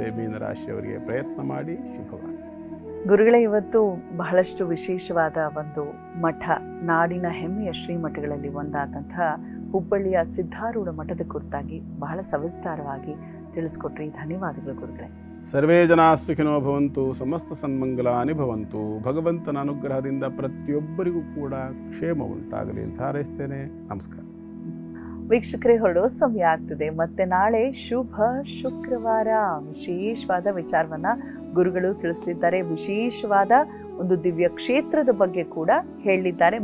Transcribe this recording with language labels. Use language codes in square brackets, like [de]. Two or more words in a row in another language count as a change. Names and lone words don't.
[kn] ಮೀನರಾಶಿಯವರಿಗೆ ಪ್ರಯತ್ನ ಮಾಡಿ. ಶುಭವಾಗಿ. ಗುರುಗಳೇ, ಇವತ್ತು ಬಹಳಷ್ಟು ವಿಶೇಷವಾದ ಒಂದು ಮಠ, ನಾಡಿನ ಹೆಮ್ಮೆಯ ಶ್ರೀಮಠಗಳಲ್ಲಿ ಒಂದಾದಂತಹ ಹುಬ್ಬಳ್ಳಿಯ ಸಿದ್ಧಾರೂಢ ಮಠದ ಕುರಿತಾಗಿ ಬಹಳ ಸವಿಸ್ತಾರವಾಗಿ ತಿಳಿಸ್ಕೊಟ್ರಿ. ಧನ್ಯವಾದಗಳು ಗುರುಗಳೇ. [sa] ಸರ್ವೇ ಜನಾ ಸುಖಿನೋ ಭವಂತು, ಸಮಸ್ತ ಸನ್ಮಂಗಲಾನಿ ಭವಂತು. [kn] ಭಗವಂತನ ಅನುಗ್ರಹದಿಂದ ಪ್ರತಿಯೊಬ್ಬರಿಗೂ ಕೂಡ ಕ್ಷೇಮ ಉಂಟಾಗಲಿ ಅಂತ ಹಾರೈಸ್ತೇನೆ. ನಮಸ್ಕಾರ. ವೀಕ್ಷಕರೇ, ಹೊರಡೋ ಸಮಯ ಆಗ್ತದೆ. ಮತ್ತೆ ನಾಳೆ ಶುಭ ಶುಕ್ರವಾರ ವಿಶೇಷವಾದ ವಿಚಾರವನ್ನ ಗುರುಗಳು ತಿಳಿಸಲಿದ್ದಾರೆ. ವಿಶೇಷವಾದ ಒಂದು ದಿವ್ಯ ಕ್ಷೇತ್ರದ ಬಗ್ಗೆ ಕೂಡ ಹೇಳಿದ್ದಾರೆ.